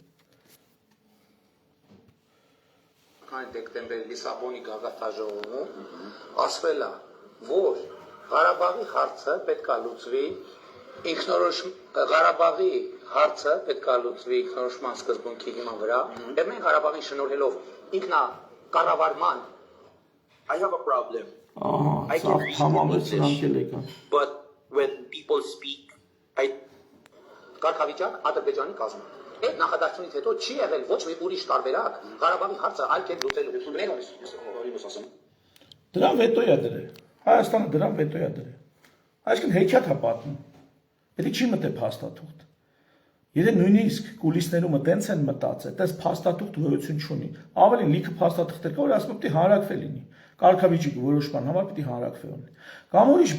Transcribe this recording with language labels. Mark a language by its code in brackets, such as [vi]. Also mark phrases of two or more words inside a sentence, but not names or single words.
[hy] Դեկտեմբերի Լիսաբոնի գագաթաժողովում ասվել է, որ Ղարաբաղի հարցը պետքա լուծվի Ղարաբաղի հարցը պետքա լուծվի ինքնորոշման սկզբունքի հիման վրա, եւ մենք Ղարաբաղին շնորհելով ինքնակառավարման [en] I have a problem. I can read English, but when people speak, [hy] կարգավիճակ Ադրբեջանի կազմում։ Այդ նախադասությունից հետո չի եղել ոչ մի ուրիշ տարբերակ Ղարաբաղի հարցը այլ կերպ լուծելու։ Դրան վետո է դրել։ Հայաստանը դրան վետո է դրել։ Այսինքն հեքիաթ է պատմում։ Դա չի մտե փաստաթուղթ։ Եթե նույնիսկ կուլիսներում տենց են մտածել, դες փաստաթուղթ գոյություն չունի։ Ավելին լիքը փաստաթղթեր կա, որ ասում պետք է հանրակրվե լինի։ Կարգավիճակի որոշման համար պետք է հանրակրվե ունի։ Կամ ուրիշ